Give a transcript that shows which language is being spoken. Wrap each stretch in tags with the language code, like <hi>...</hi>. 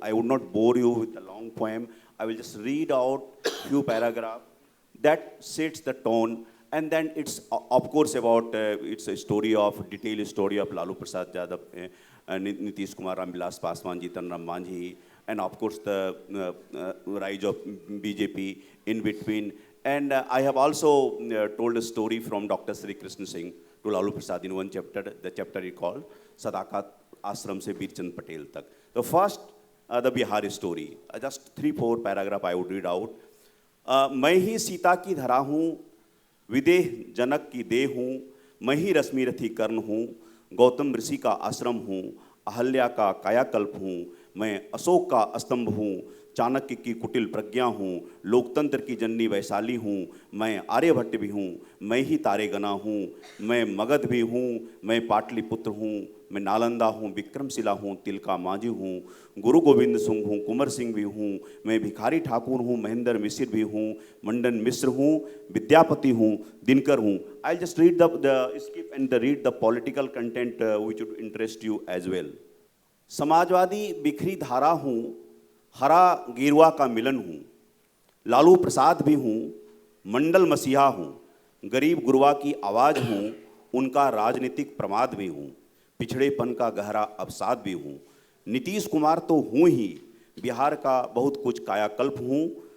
<en>I would not bore you with a long poem. I will just read out few paragraphs that sets the tone, and then it's of course about it's a story of detailed story of Lalu Prasad Yadav, Nitish Kumar, Ramvilas Paswan, Jitan Ram Manjhi, and of course the rise of BJP in between. And I have also told a story from Dr. Sri Krishna Singh to Lalu Prasad in one chapter. The chapter is called Sadakat Ashram se Veer Chand Patel tak. The first, the Bihar story. Just 3-4 paragraph I would read out.</en> <hi>मैं ही सीता की धरा हूँ, विदेह जनक की देह हूँ, मैं ही रश्मि रथी कर्ण हूँ, गौतम ऋषि का आश्रम हूँ, अहल्या का कायाकल्प हूँ, मैं अशोक का स्तंभ हूँ, चाणक्य की कुटिल प्रज्ञा हूँ, लोकतंत्र की जननी वैशाली हूँ, मैं आर्यभट्ट भी हूँ, मैं ही तारेगना हूँ, मैं मगध भी हूँ, मैं पाटलिपुत्र हूँ, मैं नालंदा हूँ, विक्रमशिला हूँ, तिलका मांझी हूँ, गुरु गोविंद सिंह हूँ, कुंवर सिंह भी हूँ, मैं भिखारी ठाकुर हूँ, महेंद्र मिश्र भी हूँ, मंडन मिश्र हूँ, विद्यापति हूँ, दिनकर हूँ.</hi> <en>I'll just read the skip and read the political content which would interest you as well.</en> <hi>Samajwadi बिखरी धारा हूँ, हरा गेरुआ का मिलन हूँ, लालू प्रसाद भी हूँ, मंडल मसीहा हूँ, गरीब गुरवा की आवाज़ हूँ, उनका राजनीतिक प्रमाद भी हूँ, पिछड़ेपन का गहरा अवसाद भी हूँ, नीतीश कुमार तो हूँ ही, बिहार का बहुत कुछ कायाकल्प हूँ,</hi>